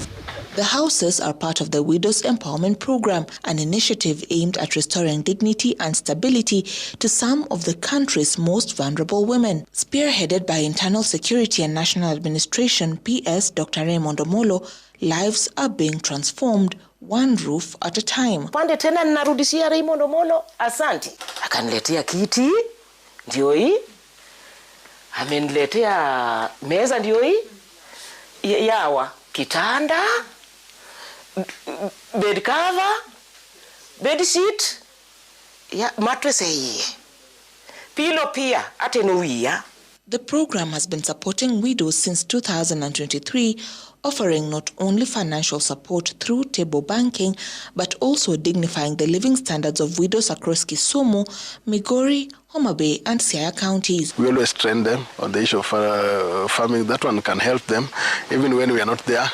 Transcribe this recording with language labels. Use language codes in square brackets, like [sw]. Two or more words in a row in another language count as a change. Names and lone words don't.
[en] The houses are part of the Widows Empowerment Program, an initiative aimed at restoring dignity and stability to some of the country's most vulnerable women. Spearheaded by Internal Security and National Administration, PS Dr. Raymond Omolo, lives are being transformed one roof at a time. [sw] Pande tena ninarudishia Raymond Omolo, asante. Akaniletea kiti, ndio hii. Ameniletea meza, ndio hii. Yawa, kitanda, [en] bed cover, bed sheet, [sw] ya mattress hii. Pillow pia, atenuia. [en] The program has been supporting widows since 2023, offering not only financial support through table banking, but also dignifying the living standards of widows across Kisumu, Migori, Homa Bay, and Siaya counties. We always train them on the issue of farming. That one can help them, even when we are not there.